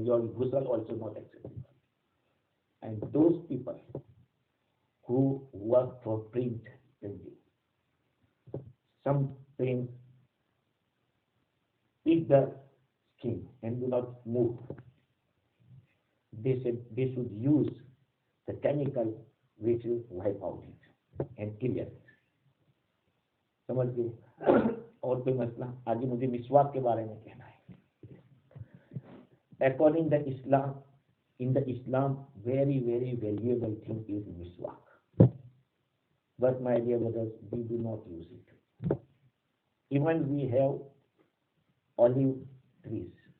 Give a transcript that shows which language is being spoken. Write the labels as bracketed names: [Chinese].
[English] Your ghusl also not acceptable. And those people who work for print printing, some print eat the skin and do not move. They said they should use the chemical which will wipe out it and clear it. [Hindi] समझ गए? और कोई मसला? आगे मुझे मिसवाक के बारे में कहना है. [English] According to Islam, in the Islam, very, very valuable thing is miswak. But my dear brothers, we do not use it. Even we have olive trees.